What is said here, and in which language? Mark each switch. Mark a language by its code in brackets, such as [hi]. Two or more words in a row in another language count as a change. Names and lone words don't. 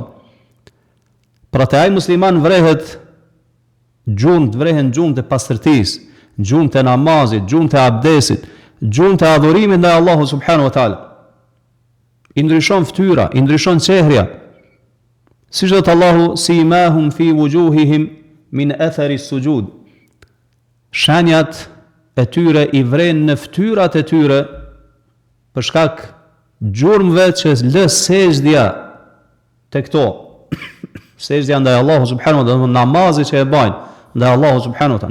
[sq] Pra te ai musliman vrehet gjurmët, vrehen gjurmët e pastërtisë, gjurmët e namazit, gjurmët e abdesit, gjurmët e adhurimit ndaj Allahut [ar] سبحانه وتعالى. [sq] I ndryshon fytyra, i ndryshon çehrja. Siç thot Allahu, [ar] سيماهم في وجوههم من أثر السجود. [sq] Shenjat e tyre i vren në fytyrat e tyre për shkak gjurmëve që lë sejdja te këto. Sejdja ndaj Allahu [ar] سبحانه وتعالى, [sq] namazi që e bajnë ndaj Allahu [ar] سبحانه وتعالى.